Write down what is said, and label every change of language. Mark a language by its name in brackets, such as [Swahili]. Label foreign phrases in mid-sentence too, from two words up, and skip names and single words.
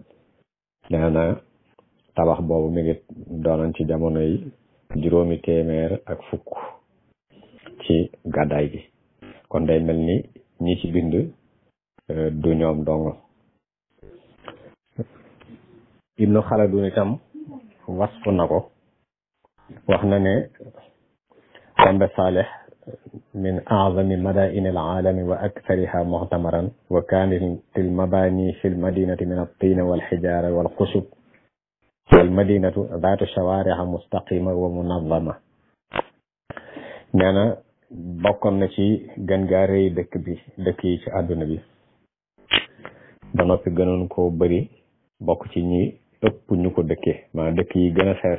[Wolof] nee na tabax boobu mi ngi doonoon ci jamono yi 500 ak fukk ci gàddaay gi. kon day mel ni ñi ci bind du ñoom dong. Ibnu Khaldun itam wasfu na ko wax na ne [Arabic] Kombe Salih من أعظم مدائن العالم وأكثرها معمورا وكانت المباني في المدينة من الطين والحجارة والخشب والمدينة ذات شوارع مستقيمة ومنظمة. [Wolof] nee na bokkoon na ci gën gaa rëy dëkk yi ci àdduna bi ba noppi gënoon koo bëri bokk ci ñi ëpp ñu ko dëkkee maanaam dëkk yi gën a fees.